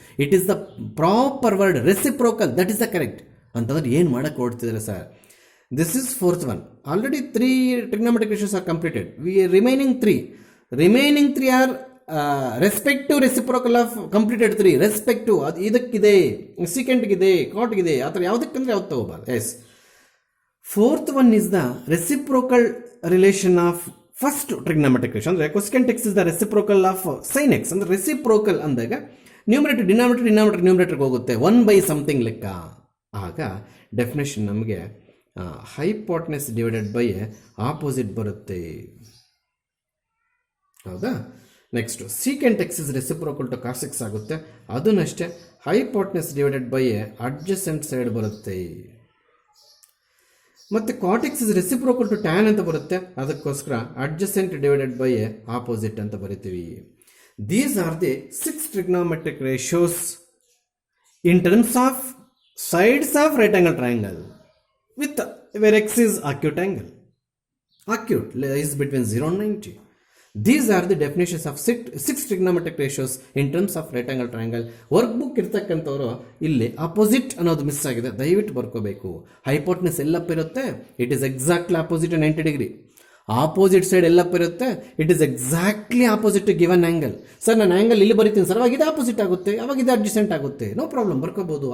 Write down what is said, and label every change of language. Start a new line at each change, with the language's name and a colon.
English: It is the proper word reciprocal. That is the correct.
Kannada: ಅಂತಂದ್ರೆ ಏನು ಮಾಡಕ್ಕೆ ಹೊಡ್ತಿದ್ದಾರೆ sir?
English: This is 4th one. Already 3 trigonometric ratios are completed. Remaining 3 are respective reciprocal of completed 3.
Kannada: Respective ಅದು ಇದಕ್ಕಿದೆ, ಸೀಕೆಂಟ್ಗಿದೆ, ಕಾಟ್ಗಿದೆ, ಆ ಥರ ಯಾವುದಕ್ಕಂದ್ರೆ ಯಾವ್ದು ತಗೋಬಾರ್ದು.
English: Yes, 4th one is the reciprocal relation of first trigonometric ratio. ಅಂದರೆ cosecant x is the reciprocal of sin x.
Kannada: ಅಂದರೆ reciprocal ಅಂದಾಗ numerator ಡಿನಾಮಿನೇಟರ್ಗೆ ಹೋಗುತ್ತೆ, 1/something ಲೆಕ್ಕ. ಆಗ ಡೆಫಿನೇಷನ್ ನಮಗೆ ಹೈಪೋಟೆನಸ್ ಡಿವೈಡೆಡ್ ಬೈ ಆಪೋಸಿಟ್ ಬರುತ್ತೆ.
English: ಹೌದಾ? Next secant x is reciprocal to cos x ಆಗುತ್ತೆ.
Kannada: ಅದನ್ನಷ್ಟೇ hypotenuse divided by adjacent side ಬರುತ್ತೆ. ಮತ್ತು
English: cot x is reciprocal to tan
Kannada: ಅಂತ ಬರುತ್ತೆ. ಅದಕ್ಕೋಸ್ಕರ ಅಡ್ಜಸೆಂಟ್ ಡಿವೈಡೆಡ್ ಬೈ ಆಪೋಸಿಟ್ ಅಂತ ಬರಿತೀವಿ.
English: These are the 6 trigonometric ratios in terms of sides of right angle triangle with where x is acute angle. Acute lies between 0 and 90. These are the definitions of 6 trigonometric ratios in terms of right angle triangle.
Kannada: Workbook ಇರ್ತಕ್ಕಂಥವ್ರು ಇಲ್ಲಿ opposite ಅನ್ನೋದು miss ಆಗಿದೆ, ದಯವಿಟ್ಟು ಬರ್ಕೋಬೇಕು. Hypotenuse ಎಲ್ಲಪ್ಪ ಇರುತ್ತೆ,
English: It is exactly opposite 90 degree.
Kannada: Opposite side ಎಲ್ಲಪ್ಪ ಇರುತ್ತೆ,
English: It is exactly opposite to given angle.
Kannada: Sir ನಾನು angle ಇಲ್ಲಿ ಬರೀತೀನಿ ಸರ್, ಅವಾಗ ಇದು ಆಪೋಸಿಟ್ ಆಗುತ್ತೆ, ಅವಾಗ ಇದು ಅಡ್ಜಸೆಂಟ್ ಆಗುತ್ತೆ,
English: no problem,
Kannada: ಬರ್ಕೋಬೋದು.